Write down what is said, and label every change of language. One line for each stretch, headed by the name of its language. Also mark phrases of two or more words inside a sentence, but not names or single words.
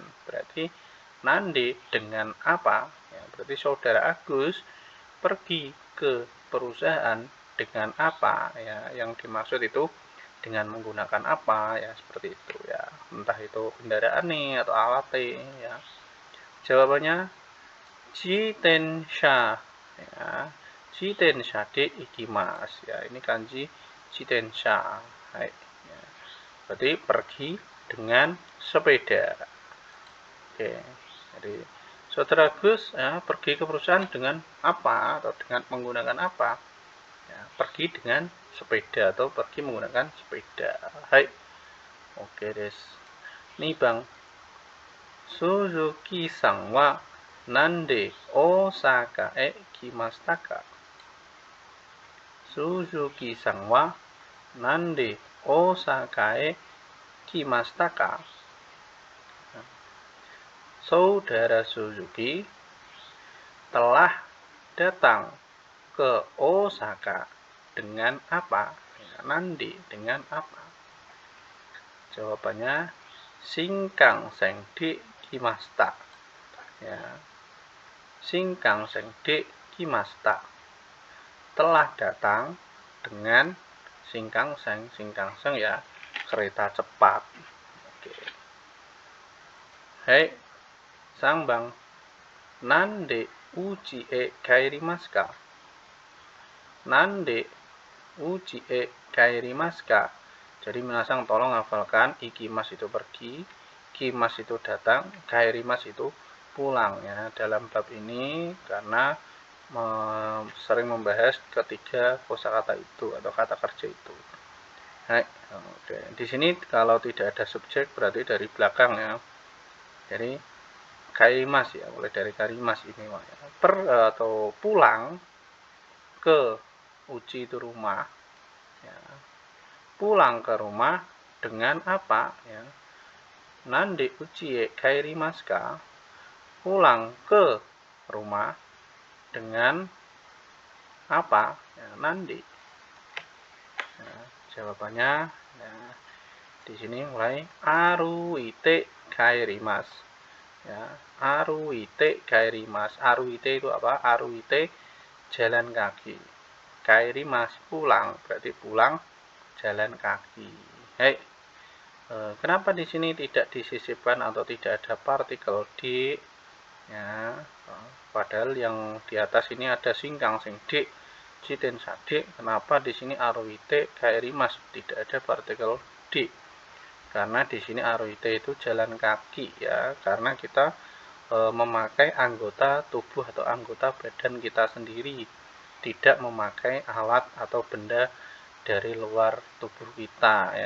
Indonesian: Berarti nande dengan apa? Ya, berarti saudara Agus pergi ke perusahaan dengan apa? Ya, yang dimaksud itu dengan menggunakan apa, ya, seperti itu ya, entah itu kendaraan nih atau alat ya. Jawabannya jitensha. Ya,
Japanese: 自転車で行きます.
Indonesian: Ya, ini kanji jitensha. Ya, berarti pergi dengan sepeda. Oke, jadi saudara Agus ya, pergi ke perusahaan dengan apa atau dengan menggunakan apa? Ya, pergi dengan sepeda atau pergi menggunakan sepeda.
Japanese: オーケーです.
Indonesian: Nih bang,
Japanese: 鈴木さんは何で大阪へ来ましたか? 鈴木さんは何で大阪へ来ましたか?
Indonesian: Saudara Suzuki telah datang ke Osaka dengan apa? Ya, nande dengan apa? Jawabannya
Japanese: 新幹線で来ました.
Indonesian: Ya.
Japanese: 新幹線で来ました.
Indonesian: Telah datang dengan Shinkansen. Shinkansen ya, kereta cepat. Oke. Sang bang.
Japanese: 何でうちへ帰りますか? 何でうちへ帰りますか?
Indonesian: Jadi minasang tolong hafalkan, ikimas itu pergi, kimas itu datang, kaerimas itu pulang ya dalam bab ini, karena sering membahas ketiga kosakata itu atau kata kerja itu. Di sini kalau tidak ada subjek berarti dari belakang ya. Jadi kaerimas ya, mulai dari karimas ini ya. Atau pulang ke uchi itu rumah ya. Pulang ke rumah dengan apa ya?
Japanese: 何でうちへ帰りますか?
Indonesian: Pulang ke rumah dengan apa? Ya, nande. Ya, jawabannya ya, di sini mulai
Japanese: 歩いて帰ります. Ya, 歩いて帰ります.
Indonesian: Aruite itu apa? Aruite jalan kaki. Kaerimasu pulang, berarti pulang jalan kaki. Kenapa di sini tidak disisipkan atau tidak ada partikel d? Ya, padahal yang di atas ini ada Shinkansen d, jitensha d. Kenapa di sini
Japanese: 歩いて帰ります
Indonesian: tidak ada partikel d? Karena di sini aruite itu jalan kaki ya, karena kita memakai anggota tubuh atau anggota badan kita sendiri. tidak memakai alat atau benda dari luar tubuh kita ya.